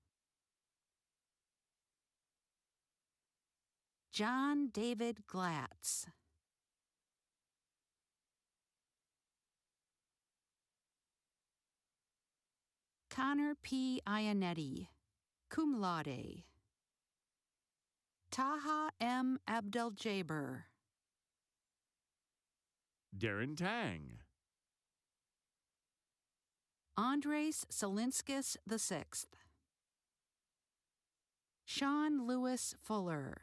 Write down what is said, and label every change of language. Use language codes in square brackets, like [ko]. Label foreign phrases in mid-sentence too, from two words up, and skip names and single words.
[en] John David Glatz. Connor P. Ionetti, [la] cum laude. [en] Taha M. Abdel-Jaber. Darren Tang. Andres Salinskis VI. Sean Lewis Fuller.